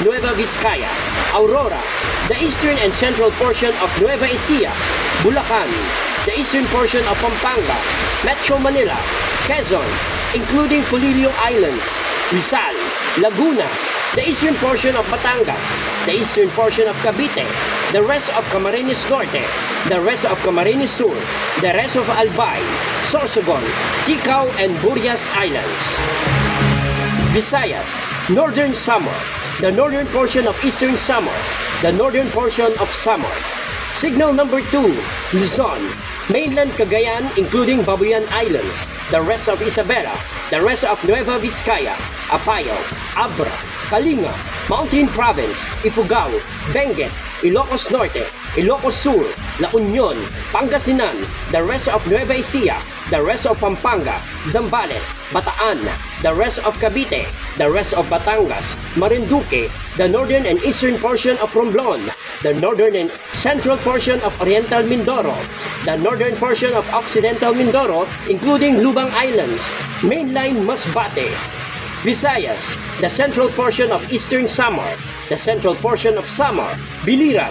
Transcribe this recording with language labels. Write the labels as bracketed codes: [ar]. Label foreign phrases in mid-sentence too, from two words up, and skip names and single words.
[en] Nueva Vizcaya, Aurora, the eastern and central portion of Nueva Ecija, Bulacan, the eastern portion of Pampanga, Metro Manila, Quezon, including Polillo Islands, Rizal, Laguna, the eastern portion of Batangas, the eastern portion of Cavite, the rest of Camarines Norte, the rest of Camarines Sur, the rest of Albay, Sorsogon, Ticao, and Burias Islands. Visayas, Northern Samar, the northern portion of Eastern Samar, the northern portion of Samar. Signal number 2, Luzon, mainland Cagayan including Babuyan Islands, the rest of Isabela, the rest of Nueva Vizcaya, Apayao, Abra, Kalinga, Mountain Province, Ifugao, Benguet, Ilocos Norte, Ilocos Sur, La Union, Pangasinan, the rest of Nueva Ecija, the rest of Pampanga, Zambales, Bataan, the rest of Cavite, the rest of Batangas, Marinduque, the northern and eastern portion of Romblon, the northern and central portion of Oriental Mindoro, the northern portion of Occidental Mindoro, including Lubang Islands, mainline Masbate, Visayas, the central portion of Eastern Samar, the central portion of Samar, Biliran.